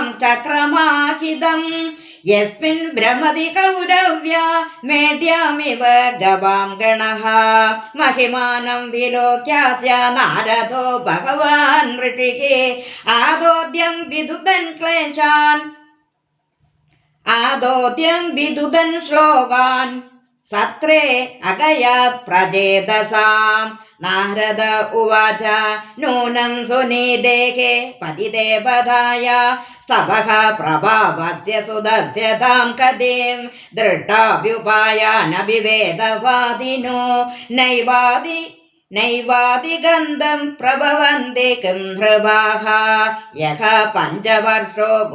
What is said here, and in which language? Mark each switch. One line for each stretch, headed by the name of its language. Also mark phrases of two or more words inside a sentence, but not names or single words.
Sanskrit: ചക്രമാഹിതം യസ്മിൻ ഭ്രമതി കൗരവ്യ മേഢ്യമിവ ഗവാം ഗണഃ മഹിമാനം വിലോക്യാസ്യ നാരദോ ഭഗവാൻ ഋഷികേ ആദോദ്യം വിദുദൻ ശ്ലോകാൻ സത്രേ അഗയാത് പ്രജേതസാം നാരദ ഉവാച നൂനം സുനീദേഹേ പതിദേവതായ स्तवः प्रभावस्य सुदस्य तां कदीं दृष्टाभ्युपायानभिवेदवादिनो नैवादिगन्धं प्रभवन्ति किं नृपाः यः पञ्चवर्षो